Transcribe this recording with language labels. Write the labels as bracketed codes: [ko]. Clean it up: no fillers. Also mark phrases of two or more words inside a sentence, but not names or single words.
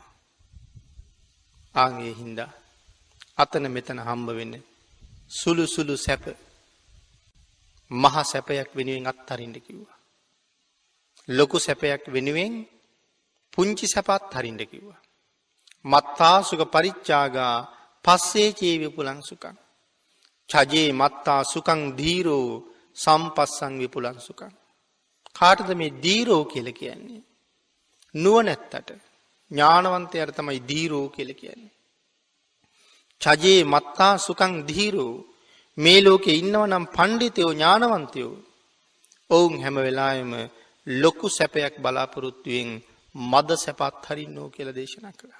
[si] ආන් ඒ හින්දා අතන මෙතන හම්බ වෙන්නේ සුළු සැප මහ සැපයක් වෙනුවෙන් අත්හරින්න කිව්වා. ලොකු සැපයක් වෙනුවෙන් පුංචි සැප අත්හරින්න කිව්වා. [pi] මත්තාසුක පරිච්ඡාගා පස්සේ චේ විපුලං සුඛං. චජේ මත්තා සුඛං ධීරෝ සම්පස්සං විපුලං සුඛං. [si] කාටද මේ ධීරෝ කියලා කියන්නේ? නුවණැත්තට, ඥානවන්තයාට තමයි ධීරෝ කියලා කියන්නේ. [pi] චජේ මත්තා සුඛං ධීරෝ. [si] මේ ලෝකේ ඉන්නවනම් පඬිතයෝ ඥානවන්තයෝ ඔවුන් හැම වෙලාවෙම ලොකු සැපයක් බලාපොරොත්තුෙන් මද සැපත් හරින්නෝ කියලා දේශනා කළා.